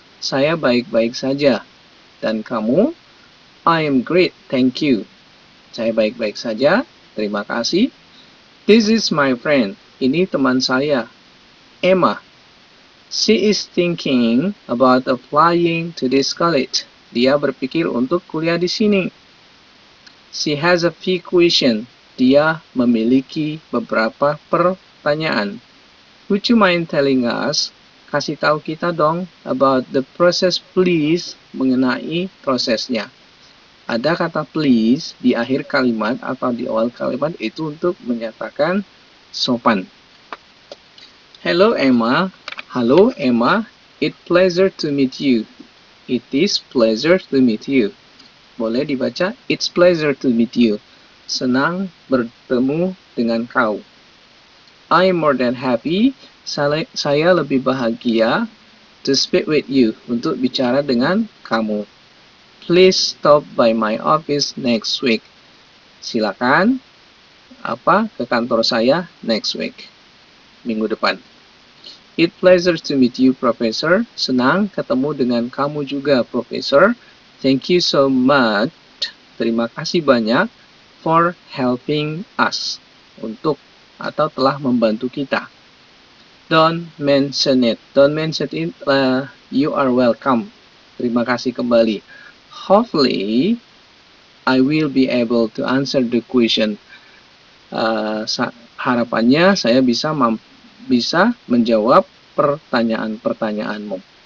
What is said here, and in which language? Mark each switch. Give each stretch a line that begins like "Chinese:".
Indonesian: Saya baik-baik saja. Dan kamu?
English: I am great, thank you.
Indonesian: Saya baik-baik saja. Terima kasih.
English: This is my friend.
Indonesian: Ini teman saya, Emma.
English: She is thinking about applying to this college.
Indonesian: Dia berpikir untuk kuliah di sini.
English: She has a few questions.
Indonesian: Dia memiliki beberapa pertanyaan.
English: Would you mind telling us?
Indonesian: Kasih tahu kita dong
English: about the process, please.
Indonesian: Mengenai prosesnya. Ada kata please di akhir kalimat atau di awal kalimat itu untuk menyatakan sopan.
English: Hello, Emma.
Indonesian: Halo, Emma.
English: It's pleasure to meet you. It is pleasure to meet you.
Indonesian: Boleh dibaca,
English: it's pleasure to meet you.
Indonesian: Senang bertemu dengan kau.
English: I'm more than happy.
Indonesian: Saya lebih bahagia
English: to speak with you.
Indonesian: Untuk bicara dengan kamu.
English: Please stop by my office next week.
Indonesian: Silakan ke kantor saya
English: next week.
Indonesian: Minggu depan.
English: It's pleasure to meet you, Professor.
Indonesian: Senang ketemu dengan kamu juga, Professor.
English: Thank you so much.
Indonesian: Terima kasih banyak
English: for helping us.
Indonesian: Untuk atau telah membantu kita.
English: Don't mention it. Don't mention it. You are welcome.
Indonesian: Terima kasih kembali.
English: Hopefully, I will be able to answer the question.
Indonesian: Harapannya saya bisa menjawab pertanyaan-pertanyaanmu.